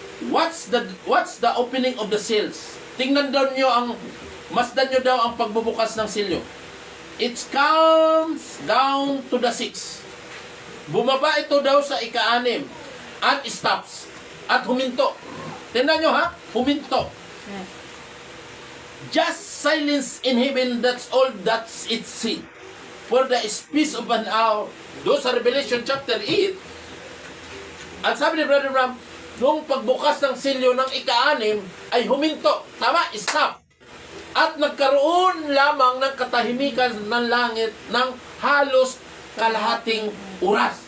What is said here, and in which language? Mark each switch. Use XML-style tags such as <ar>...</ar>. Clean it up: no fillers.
<en>What's the opening of the seals?</en> <tl>Tingnan daw nyo masdan nyo daw ang pagbubukas ng silyo.</tl> <en>It comes down to the 6.</en> <tl>Bumaba ito daw sa ika-6 at stops at huminto. Tingnan nyo ha, huminto.</tl> <en>Just silence in heaven, that's all that's it see. For the space of an hour.</en> <tl>Doon sa Revelation chapter 8, at sabi ni Brother Ram, nung pagbukas ng silyo ng ika-6 ay huminto. Tama, stop. At nagkaroon lamang ng katahimikan ng langit ng halos kalahating oras.</tl>